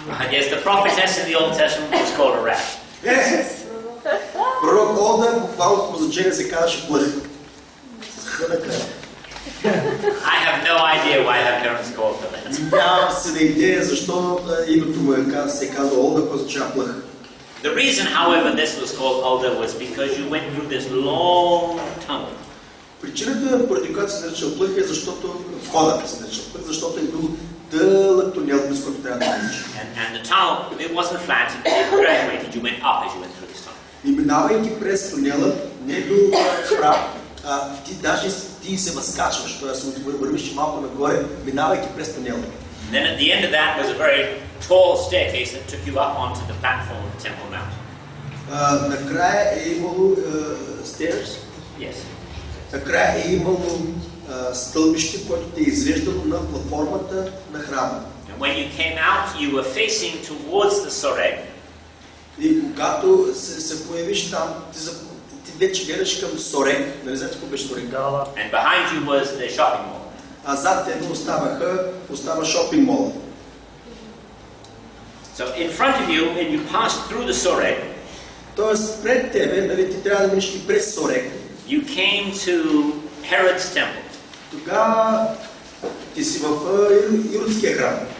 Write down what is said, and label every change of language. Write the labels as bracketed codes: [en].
[en] Yes, the prophetess in the Old Testament was called a rat. Yes. [bg] Пророк Олда буквално по значение се казваше плъх. [en] I have no idea why her parents called her that. [bg] Нямам си на идея защо името му се казва Олда, което означава плъх. [en] The reason, however, this was called Huldah was because you went through this long tunnel. [bg] Причината, поради която се нарича плъх, е защото входът се нарича плъх, защото е бил дълъг тунел, през който трябва да минеш. [en] And the tunnel, it wasn't flat, it graduated. You went up as you went through this tunnel. [bg] И минавайки през тунела, не е бил прав, ти даже се възкачваш, т.е. вървиш малко нагоре, минавайки през тунела. [en] Then at the end of that was a very tall staircase that took you up onto the platform of the Temple Mount. [bg] Накрая е имало stairs. [en] Yes. [bg] Накрая е имало стълбище, което те е извеждало на платформата на храма. [en] And when you came out, you were facing towards the Soreg. [bg] И когато се появиш там, ти вече гледаш към Сорег, нали знаете какво беше Сорег? [en] And behind you was the shopping mall. [bg] А зад тебе остава шопинг мола. [en] So in front of you, when you passed through the Soreg, [bg] тоест пред тебе, нали, ти трябва да минеш и през Сорег. [en] You came to Herod's temple. [bg] Тогава ти си в Иродския храм.